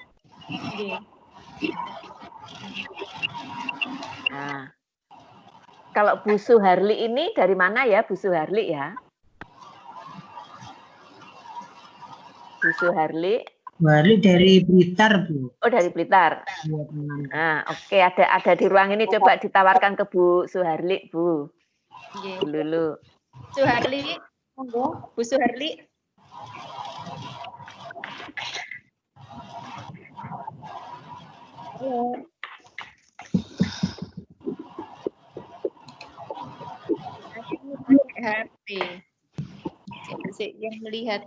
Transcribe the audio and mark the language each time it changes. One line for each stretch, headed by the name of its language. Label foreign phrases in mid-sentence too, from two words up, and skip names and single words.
Indonesian: Nah, kalau Bu Suharli ini dari mana ya Bu Suharli ya? Bu Suharli. Bu Suharli dari Blitar Bu. Oh dari Blitar. Nah, oke, ada di ruang ini, coba ditawarkan ke Bu Suharli Bu. Bu Lulu. Suharli, monggo Bu Suharli. Halo. HP. Yang melihat